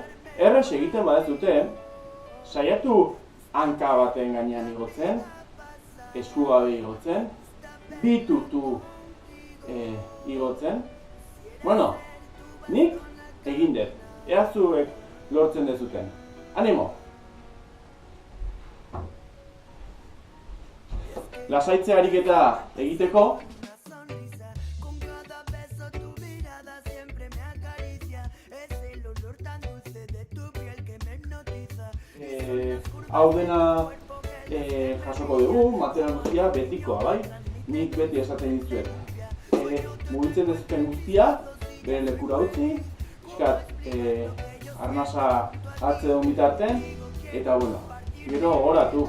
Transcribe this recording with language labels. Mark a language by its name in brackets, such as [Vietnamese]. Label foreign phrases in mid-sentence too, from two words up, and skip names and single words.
[Basque] Erraz egiten badezute, saiatu hanka baten gainean igotzen, esku gabe igotzen, bi tutu igotzen. Bueno, nik egin dut. Ea zuek lortzen dezuten. Animo! Lasaitze ariketa egiteko, [Spanish] Con cada beso tu mirada siempre me acaricia. Es el olor tan dulce de tu piel que me hipnotiza. [Basque] hau dena jasoko dugu, material guztia betikoa, bai? Nik beti esaten dizuet. Mugitzen dezuten guztia, bere lekura utzi, pixkat arnasa hartze duen bitarten, eta bueno, gero goratu.